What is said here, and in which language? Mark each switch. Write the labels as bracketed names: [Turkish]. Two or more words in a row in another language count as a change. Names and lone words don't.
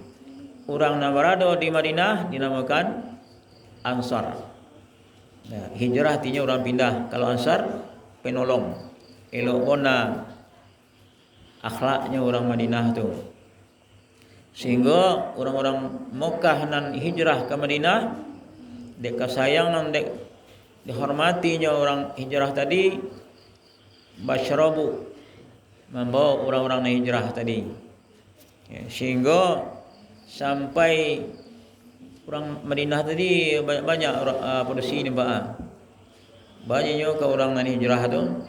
[Indonesian] Orang yang berada di Madinah dinamakan Ansar. Nah, hijrah artinya orang pindah. Kalau Ansar penolong, [Minangkabau] elok bona akhlaknya orang Madinah tu. Sehingga orang-orang Mekah nan hijrah ke Madinah dek kasayang nan dek dihormatinya orang hijrah tadi, basyarabu membawa orang-orang yang hijrah tadi. [Indonesian] Sehingga sampai orang Madinah tadi banyak produksi ni banyaknya ke orang yang hijrah tu.